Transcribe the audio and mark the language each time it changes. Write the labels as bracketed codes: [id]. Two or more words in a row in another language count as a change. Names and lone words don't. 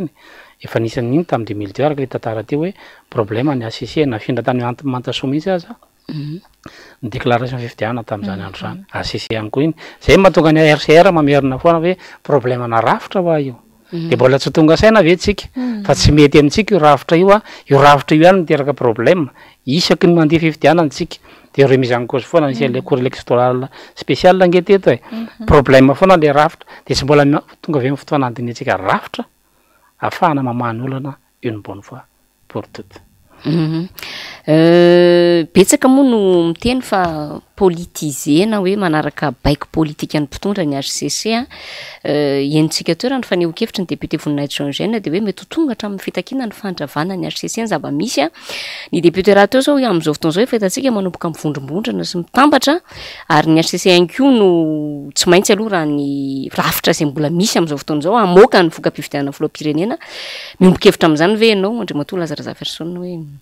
[mg] iny efa nisy an'iny tamin'ny 2002 araka le tantara teo hoe problème ny HCC nafindra tany mantasoa mihitsy aza ny déclaration fifidianana tamin'izany andro zany HCC ihany koa iny zay mahatonga ny RCR mamerina foana hoe problème na rafitra hoa io dia mbola tsy tonga saina ve tsika fa tsy mety amintsika io rafitra io io rafitra io ihany miteraka problème isaky ny mandeha fifidianana tsika [fr] de remise en cause [mg] foana nisy [fr] le cours électoral spécial [mg] ange teto e problème foana le rafitra de tsy mbola tonga avy fotoana andinitsika rafitra afahana mamany olana [fr] une bonne fois pour toutes. [mg] Betsaka moa no miteny fa politisena hoe manaraka baiko politika ny mpitondra ny HCC enitsika toerany fa neho-kevitra ny député voninahitra Eugène de hoe mety tonga hatramin'ny fitakina ny fandravana ny HCC ny zava-misy ny député raha teo zao hoe am'izao fotoana zao efa hitantsika manomboka mivondrombondrana sy mitambatra ary ny HCC ihany no tsy maintsy aloha raha ny rafitra izay mbola misy am'izao fotoana zao amoaka ny voka-pifidianana filoham-pirenena miombon-kevitra amin'izany ve ianao Andriamatoa Lazara Zafirisona hoe